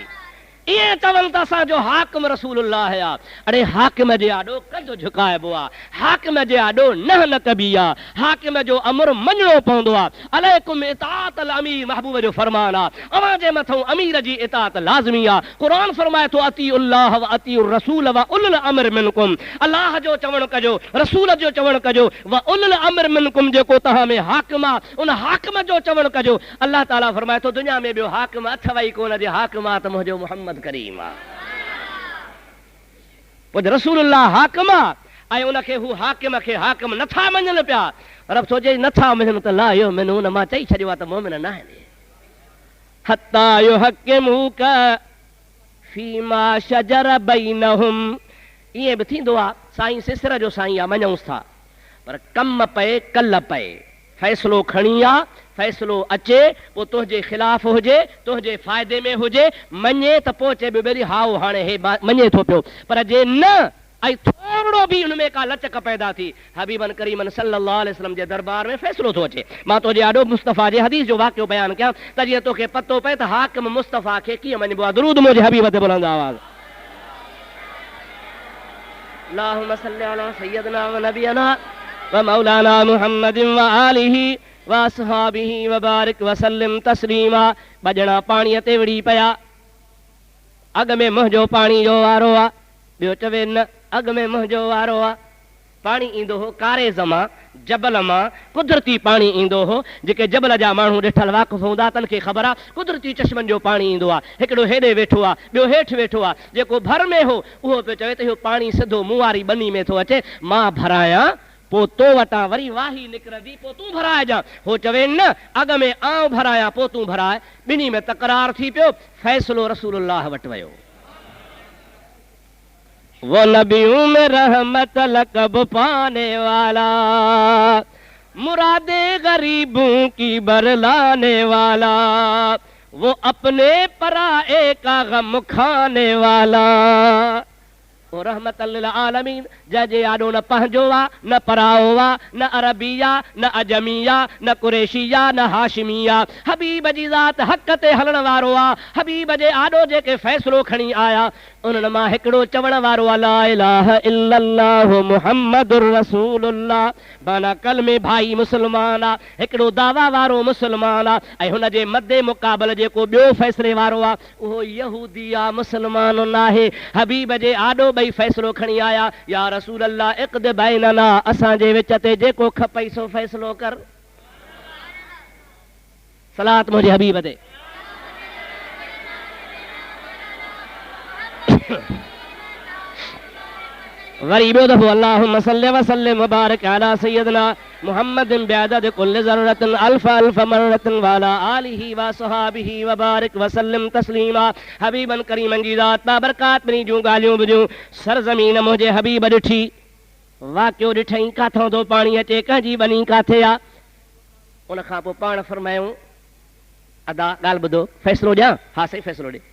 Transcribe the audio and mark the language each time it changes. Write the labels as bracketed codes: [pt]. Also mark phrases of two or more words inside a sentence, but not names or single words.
[sd] इहे चवनि त असांजो हाकिम रसूलुल्लाह आहे। अड़े हाकिम जे आॾो कदु झुकाइबो आहे, हाकिम जे आॾो न कबी आहे, हाकिम जो अमर मञणो पवंदो आहे। [ar] عليكم إطاعة الأمير, [sd] महबूब जो फरमान आहे, अवां जे मथां अमीर जी इताअत लाज़मी आहे। क़ुरान फरमाए थो [ar] أطيعوا الله وأطيعوا الرسول وأولي الأمر منكم, [sd] अल्लाह जो चवण कजो, रसूल जो चवण कजो, [ar] وأولي الأمر منكم, [sd] जेको तव्हां में हाकिम आहे उन हाकिम जो चवण कजो। अल्लाह ताला फरमाए थो दुनिया में ॿियो हाकिम अथव ई कोन, जे हाकिम आहे त मुंहिंजो मुहम्मद करीम आहे। पोइ रसूलुल्लाह हाकिम आहे ऐं उनखे हू हाकिम खे हाकिम नथा मञनि पिया। रब सोचे नथा मञनि त [ar] لا يؤمنون, [sd] मां चई छॾियो आहे त मोमिन न आहिनि। [ar] حتى يحكموك فيما شجر بينهم, [sd] ईअं बि थींदो आहे साईं सिसर जो साईं आहे मञूंसि था, पर कम पए कल पए, फ़ैसिलो खणी आ, फ़ैसिलो अचे पोइ तुंहिंजे ख़िलाफ़ हुजे, तुंहिंजे फ़ाइदे में हुजे, मञे त पोइ चइबो बेरी हाओ हाणे हे मञे थो पियो। पर जे न ऐं थोरो बि हुन में का लचक पैदा थी, हबीबन करीमन [ar] صلى الله عليه وسلم [sd] जे दरबार में फ़ैसिलो थो अचे। मां तुंहिंजे आॾो मुस्तफ़ा जे हदीस जो वाक़ियो बयानु कयां त जीअं तोखे पतो पए त हाकिम मुस्तफ़ा खे कीअं मञिबो आहे। दुरूद मुंहिंजे हबीब ते बुलंद आवाज़। [ar] اللهم صل على سيدنا ونبينا ومولانا محمد وآله وأصحابه وبارك وسلم تسليما. [sd] बजणा पाणीअ ते विड़ी पिया, अॻ में मुंहिंजो पाणी जो वारो आहे, ॿियो चवे न अॻ में मुंहिंजो वारो आहे। पाणी ईंदो हो कारेज़ मां, जबल मां, कुदरती पाणी ईंदो हो। जेके जबल जा माण्हू ॾिठल वाक़ुफ़ हूंदा तन खे ख़बर आहे कुदरती चश्मनि जो पाणी ईंदो आहे। हिकिड़ो हेॾे वेठो आहे, ॿियो हेठि वेठो आहे। जेको भर में हो उहो पियो चवे त इहो पाणी सिधो मूं वारी बनी में थो अचे, मां भरायां पोइ तो वटां वरी वाही निकिरंदी, पोइ तूं भराइजांइ। हो चवे न अॻ में आउं भरायां पोइ तूं भराए। ॿिन्ही में तकरार थी पियो, फ़ैसिलो रसूलुल्लाह वटि वियो। [ur] وہ نبیوں میں رحمت لقب پانے والا، مرادیں غریبوں کی بر لانے والا، وہ اپنے پرائے کا غم کھانے والا. [ar] वो رحمة للعالمين, [sd] जंहिंजे आॾो न पंहिंजो आहे, न पराओ आहे, न अरबी आहे, न अजमी आहे, न कुरैशी आहे, न हाशिमी आहे। हबीब जी ज़ात हक़ ते हलण वारो आहे। हबीब जे आॾो जेके फ़ैसिलो खणी आया उन्हनि मां हिकिड़ो चवण वारो आहे [ar] لا إله إلا الله محمد رسول الله, [sd] माना कलमे भाई मुस्लमान आहे, हिकिड़ो दावा वारो मुस्लमान आहे। ऐं हुन जे मदे मुक़ाबल जेको ॿियो फ़ैसिले वारो आहे उहो यहूदी आहे, मुस्लमान न आहे। हबीब जे आॾो ॿई फ़ैसिलो खणी आया, [ar] يا رسول الله اقض بيننا, [sd] असांजे विच ते जेको खपई सो फ़ैसिलो कर। सलात मुंहिंजे हबीब ते। वरी ॿियो दफ़ो [ar] اللهم صل وسلم وبارك على سيدنا محمد بعدد كل ذرة ألف ألف مرة وعلى آله وصحابه وبارك وسلم تسليما. [sd] हबीबन करीमन जी ज़ात बाबरकात ॿिन्ही जूं ॻाल्हियूं ॿुधियूं। सरज़मीन मुंहिंजे हबीब ॾिठी, वाक़ियो ॾिठईं काथों थो पाणी अचे, कंहिंजी बनी काथे आहे। उन खां पोइ पाण फरमायूं अदा ॻाल्हि ॿुधो, फ़ैसिलो ॾियां? हा सही फ़ैसिलो ॾे।